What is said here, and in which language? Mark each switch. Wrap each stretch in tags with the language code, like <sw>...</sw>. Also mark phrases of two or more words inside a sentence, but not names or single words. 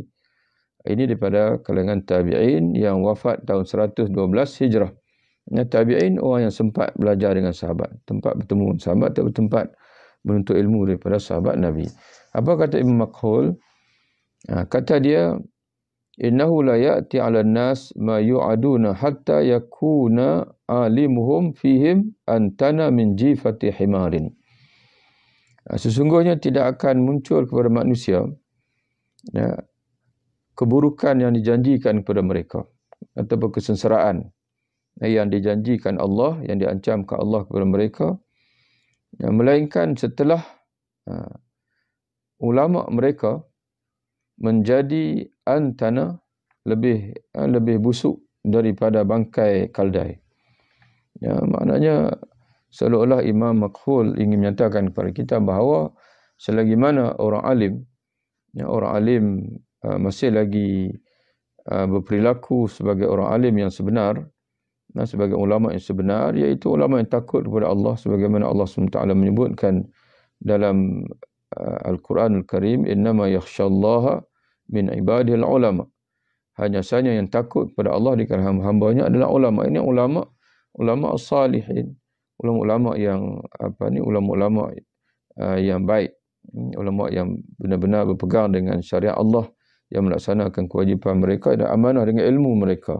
<ms>Ini daripada kalangan tabi'in yang wafat tahun 112 Hijrah. Tabi'in orang yang sempat belajar dengan sahabat, tempat bertemu sahabat atau tempat menuntut ilmu daripada sahabat Nabi. Apa kata Imam Makhul? Kata dia,</ms> <ar>إنه لا يأتي على الناس ما يوعدون حتى يكون عالمهم فيهم أنتن من جيفة حمار.</ar> <ms>Sesungguhnya tidak akan muncul kepada manusia keburukan yang dijanjikan kepada mereka ataupun kesengsaraan yang dijanjikan Allah, yang diancamkan Allah kepada mereka, melainkan setelah ulama mereka menjadi antana, lebih busuk daripada bangkai kaldai. Maknanya seolah-olah Imam Makhul ingin menyatakan kepada kita bahawa selagi mana orang alim masih lagi berperilaku sebagai orang alim yang sebenar, sebagai ulama yang sebenar, iaitu ulama yang takut kepada Allah, sebagaimana Allah SWT menyebutkan dalam Al-Quran Al-Karim,</ms> <ar>إنما يخشى الله من عباده العلماء.</ar> <ms>Hanya saja yang takut kepada Allah di kalangan hamba-hambanya adalah ulama. Ini</ms> <ar>العلماء الصالحين,</ar> <ms>ulama-ulama yang ulama-ulama yang baik, ulama yang benar-benar berpegang dengan syariat Allah, yang melaksanakan kewajipan mereka dan amanah dengan ilmu mereka.</ms>